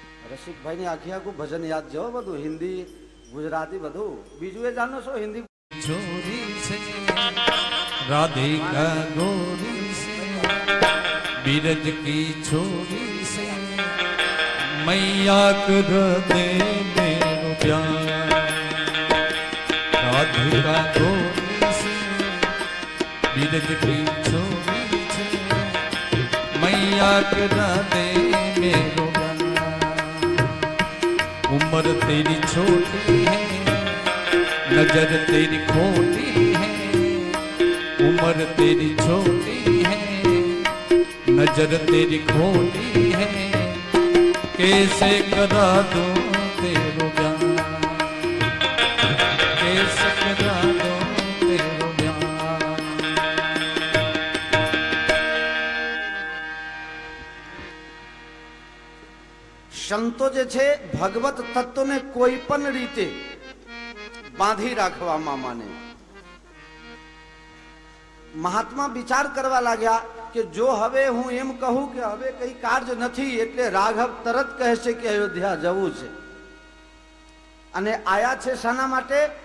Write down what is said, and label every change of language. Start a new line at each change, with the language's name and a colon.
Gujarati: રસિકભાઈની આખી આખું ભજન યાદ જો, બધું હિન્દી ગુજરાતી બધું. બીજું એ જાણો છો હિન્દી?
Hindi: छोरी से राधिका गोरी से, बीरज की छोरी से मैया कर दे मेरो प्यार, राधिका गोरी से बीरज की छोरी से मैया कर दे मेरो प्यार, उम्र तेरी छोटी है नजर तेरी खोटी है, उम्र तेरी छोटी है नजर तेरी खोटी है, कैसे करा दूं तेरो ब्याह, कैसे करा दूं तेरो ब्याह।
Gujarati: સંતો જે છે ભગવત તત્વને કોઈ પણ રીતે બાંધી રાખવામાં માને. મહાત્મા વિચાર કરવા લાગ્યા કે જો હવે હું એમ કહું કે હવે કઈ કાર્ય નથી એટલે રાઘવ તરત કહે છે કે અયોધ્યા જવું છે, અને આયા છે શાના માટે?